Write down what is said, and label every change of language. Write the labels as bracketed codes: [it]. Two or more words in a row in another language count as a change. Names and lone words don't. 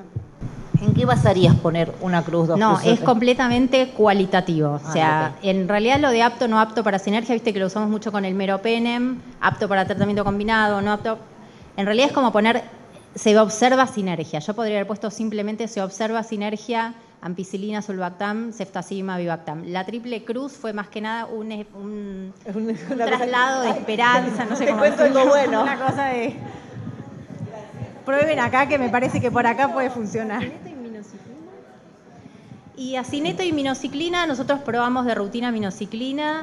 [es] ¿En qué basarías poner una cruz, 2 No, cruces? es completamente cualitativo. O sea, ok. en realidad lo de apto, no apto para sinergia, viste que lo usamos mucho con el meropenem, apto para tratamiento combinado, no apto. En realidad es como poner, se observa sinergia. Yo podría haber puesto simplemente se observa sinergia, ampicilina, sulbactam, ceftazima, avibactam. La triple cruz fue más que nada un traslado de esperanza, no sé Te cómo cuento decirlo. algo bueno. Una cosa de... Prueben acá que me parece que por acá puede funcionar. Y acineto y minociclina, nosotros probamos de rutina minociclina.